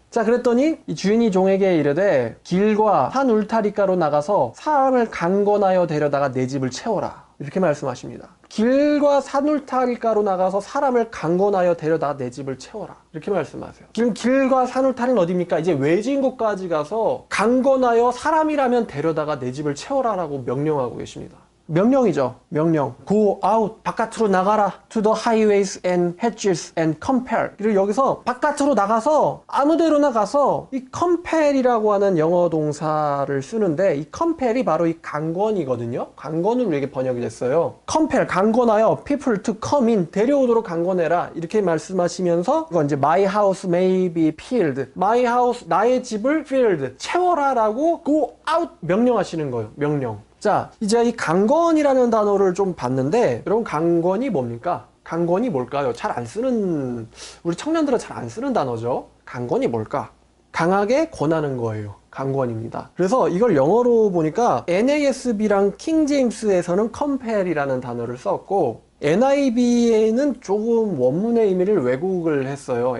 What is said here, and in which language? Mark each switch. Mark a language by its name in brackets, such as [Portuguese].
[Korean] 자, 그랬더니 이 주인이 종에게 이르되 길과 산 울타리가로 나가서 사람을 강권하여 데려다가 내 집을 채워라. 이렇게 말씀하십니다. 길과 산울타리가로 나가서 사람을 강권하여 데려다 내 집을 채워라. 이렇게 말씀하세요. 지금 길과 산울타리는 어디입니까? 이제 외진 곳까지 가서 강권하여 사람이라면 데려다가 내 집을 채워라라고 명령하고 계십니다. 명령이죠. 명령. [English] Go out. [Korean] 바깥으로 나가라. [English] To the highways and hedges and compel. [Korean] 그리고 여기서 바깥으로 나가서 아무 데로나 가서 이 compel이라고 하는 영어 동사를 쓰는데 이 compel이 바로 이 강권이거든요. 강권으로 우리에게 번역이 됐어요. [English] compel, [Korean] 강권하여 [English] people to come in. [Korean] 데려오도록 강권해라. 이렇게 말씀하시면서 이건 이제 [English] my house may be filled. my house, [Korean] 나의 집을 [English] filled. [Korean] 채워라라고 go out 명령하시는 거예요. 명령. 자, 이제 이 강권이라는 단어를 좀 봤는데 여러분 강권이 뭡니까? 강권이 뭘까요? 잘 안 쓰는 우리 청년들은 잘 안 쓰는 단어죠. 강권이 뭘까? 강하게 권하는 거예요. 강권입니다. 그래서 이걸 영어로 보니까 NASB랑 킹제임스에서는 compel이라는 단어를 썼고 NIV에는 조금 원문의 의미를 왜곡을 했어요.